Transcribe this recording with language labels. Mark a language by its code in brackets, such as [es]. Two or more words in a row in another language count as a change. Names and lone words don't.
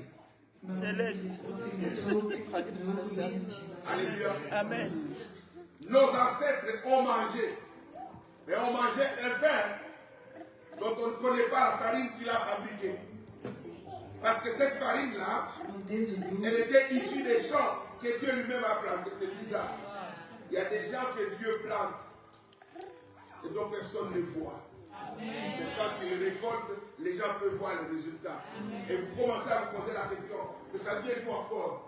[fr] Céleste. Alléluia. Amen. Nos ancêtres ont mangé. Mais on mangeait un pain dont on ne connaît pas la farine qu'il a fabriquée. Parce que cette farine-là, [nl] Want deze bloem [fr] elle était issue des champs que Dieu lui-même a plantés. C'est bizarre. Il y a des gens que Dieu plante et dont personne ne voit. Mais quand il récolte, les gens peuvent voir le résultat. Et vous commencez à vous poser la question, mais ça vient d'où encore?